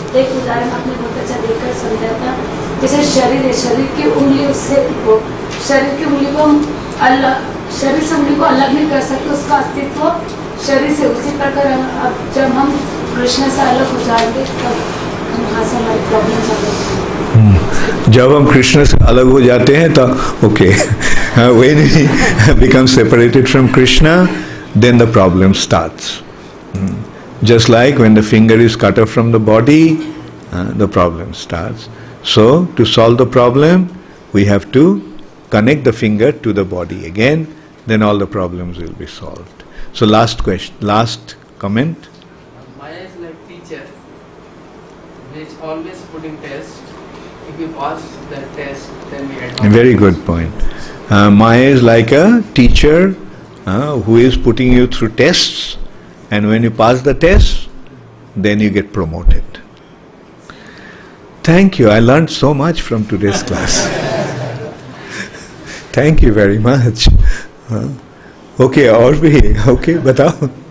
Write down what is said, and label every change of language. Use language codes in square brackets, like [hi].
[hi] एक उदाहरण आपने बहुत अच्छा देकर समझा था. जैसे शरीर है, शरीर की उंगली उससे शरीर की उंगली को हम अलग, शरीर से उंगली को अलग नहीं कर सकते, उसका अस्तित्व शरीर से. उसी प्रकार अब जब हम कृष्ण से अलग हो जाएंगे तब वहाँ से हमारी प्रॉब्लम चालू होती है. जब हम कृष्ण से अलग हो जाते हैं तो [en] okay, when we become separated from Krishna, then the problem starts. Just like when the finger is cut off from the body, the problem starts. So to solve the problem, we have to connect the finger to the body again, then all the problems will be solved. So last question, last comment. Maya is like teacher, which always putting test. If you pass the test, then we advance. Very good point. Maya is like a teacher who is putting you through tests, and when you pass the test, then you get promoted. Thank you. I learned so much from today's class. Thank you very much. [hi] Okay, और भी okay, बताओ.